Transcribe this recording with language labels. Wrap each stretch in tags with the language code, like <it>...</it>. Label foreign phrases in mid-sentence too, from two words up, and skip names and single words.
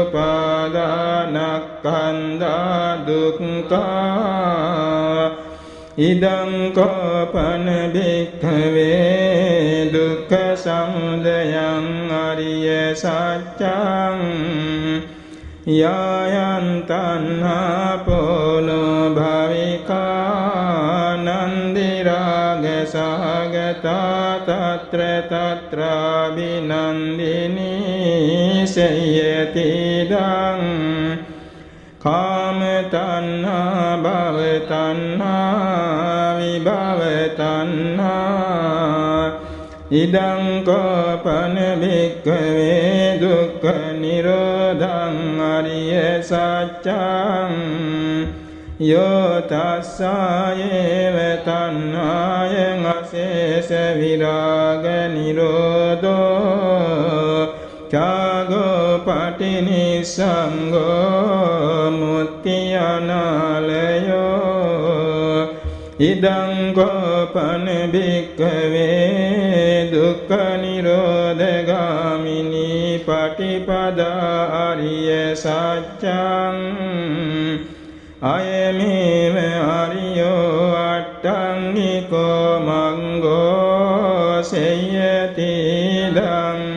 <pi>උපාදානස්කන්ධා දුක්ඛා ඉදං කෝපන භික්ඛවේ දුක්ඛ සමුදයං අරිය සත්‍යං යායන් තණ්හා පොනෝ භවිකා නන්දි රාග සහගතා තත්‍ර තත්‍රාභිනන්දිනී සේයතිදං කාම තණ්හා භව තණ්හා විභව තණ්හා ඉදං කෝපන භික්ඛවේ දුක්ඛ නිරෝධං අරිය සත්‍යං යෝ තස්සායේව තණ්හායං අශේෂ විරාග නිරෝධෝ ත්‍යාගෝ පටිනිස්සංගෝ මුක්ති අනාලයෝ ඉදං කෝපන භික්ඛවේ දුක්ඛ නිරෝධගාමිනී පටිපදා අරිය සත්‍යං අයමේව අරියෝ අට්ඨංගිකෝ මංගෝ සේයති දං</pi>